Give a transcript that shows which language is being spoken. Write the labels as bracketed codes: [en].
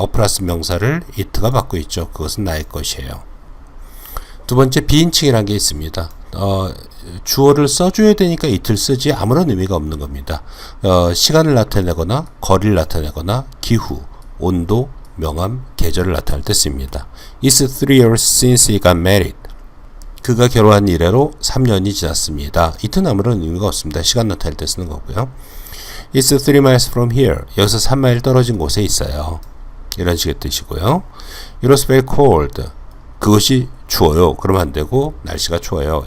[ko] 플러스 명사를 it가 받고 있죠. 그것은 나의 것이에요. 두 번째, 비인칭이라는 게 있습니다. 주어를 써줘야 되니까 it를 쓰지 아무런 의미가 없는 겁니다. 시간을 나타내거나 거리를 나타내거나 기후, 온도, 명암, 계절을 나타낼 때 씁니다. [en] It's 3 years since he got married. [ko] 그가 결혼한 이래로 3년이 지났습니다. it는 아무런 의미가 없습니다. 시간 나타낼 때 쓰는 거고요. [en] It's 3 miles from here. [ko] 여기서 3마일 떨어진 곳에 있어요. 이런 식의 뜻이고요. [en] It was very cold. [ko] 그것이 추워요. 그러면 안 되고 날씨가 추워요.